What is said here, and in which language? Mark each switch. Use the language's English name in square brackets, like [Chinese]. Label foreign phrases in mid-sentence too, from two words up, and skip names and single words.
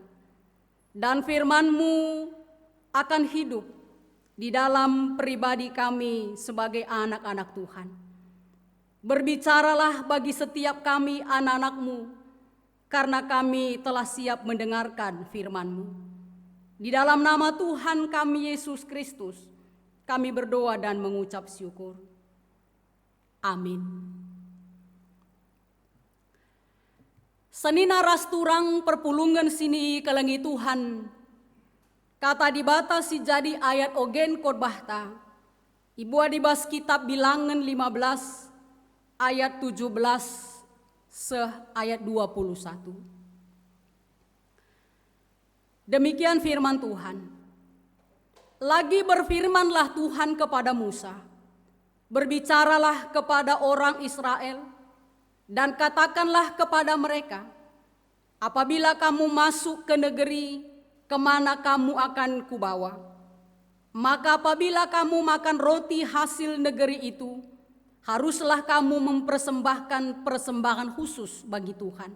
[Indonesian] Dan firman-Mu akan hidup di dalam pribadi kami sebagai anak-anak Tuhan. Berbicaralah bagi setiap kami anak-anak-Mu, karena kami telah siap mendengarkan firman-Mu. Di dalam nama Tuhan kami Yesus Kristus, kami berdoa dan mengucap syukur. Amin. [Batak Karo] Senina rasturang perpulungan sini kelengi Tuhan, kata dibatasi jadi ayat ogen khotbah. Ibu adibas kitab Bilangan 15 ayat 17 ayat 21. [Indonesian] Demikian firman Tuhan. Lagi berfirmanlah Tuhan kepada Musa, berbicaralah kepada orang Israel dan katakanlah kepada mereka, apabila kamu masuk ke negeri kemana kamu akan kubawa, maka apabila kamu makan roti hasil negeri itu, haruslah kamu mempersembahkan persembahan khusus bagi Tuhan.